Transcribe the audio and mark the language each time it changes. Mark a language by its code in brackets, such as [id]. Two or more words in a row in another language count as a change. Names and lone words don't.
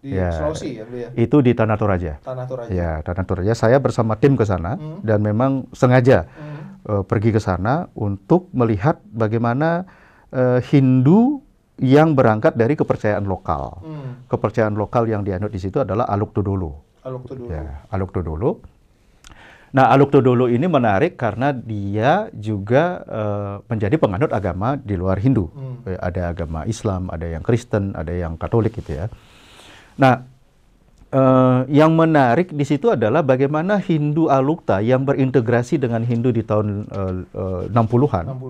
[id] Di Sulawesi ya, beliau? Itu di Tanah Toraja. Tanah Toraja. Ya, Tanah Toraja. Saya bersama tim ke sana dan memang sengaja pergi ke sana untuk melihat bagaimana Hindu yang berangkat dari kepercayaan lokal. Kepercayaan lokal yang dianut di situ adalah Aluk Todolo. Aluk Todolo. Ya, Aluk Todolo. Nah, Aluk Todolo ini menarik karena dia juga menjadi penganut agama di luar Hindu. Ada agama Islam, ada yang Kristen, ada yang Katolik gitu ya. Nah, yang menarik di situ adalah bagaimana Hindu Alukta yang berintegrasi dengan Hindu di tahun 60-an.